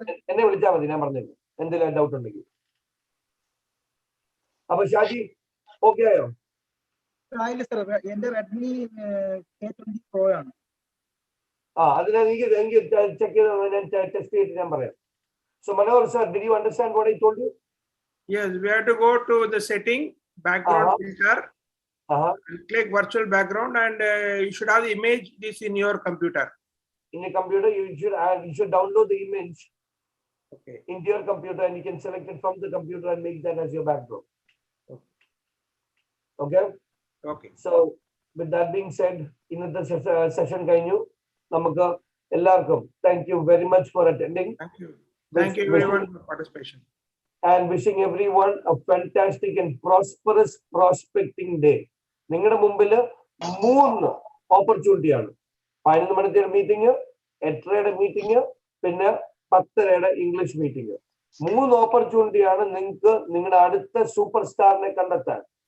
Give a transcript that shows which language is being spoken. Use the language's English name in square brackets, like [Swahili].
[Malayalam] എന്നെ വിളിച്ചാൽ മതി, ഞാൻ പറഞ്ഞത് എന്തെങ്കിലും ഡൗട്ട് ഉണ്ടെങ്കിൽ. അപ്പൊ ഷാജി ഓക്കെ ആയോ? എന്റെ റെഡ്മി K20 Pro ആണ്. അതിനാ എനിക്ക് ചെക്ക് ചെയ്ത് ഞാൻ ടെസ്റ്റ് ചെയ്തിട്ട് ഞാൻ പറയാം. [English] So Manohar sir, did you understand what I told you? Yes, we have to go to the setting, background filter, and click virtual background, and you should have the image this in your computer. In your computer, you should download the image into your computer, and you can select it from the computer and make that as your background. Okay. So with that being said, [Malayalam] ഇന്നത്തെ session കഴിഞ്ഞു. നമുക്ക് എല്ലാവർക്കും [English] thank you very much for attending. Thank you everyone for participation. And wishing everyone a fantastic and prosperous prospecting day. [Malayalam] നിങ്ങളുടെ മുമ്പിൽ 3 opportunity ആണ്. 11 മണിത്തെ meeting, 8:30 meeting, പിന്നെ 10:30 English meeting. 3 ഓപ്പർച്യൂണിറ്റിയാണ് നിങ്ങൾക്ക് നിങ്ങളുടെ അടുത്ത സൂപ്പർ സ്റ്റാറിനെ കണ്ടെത്താൻ.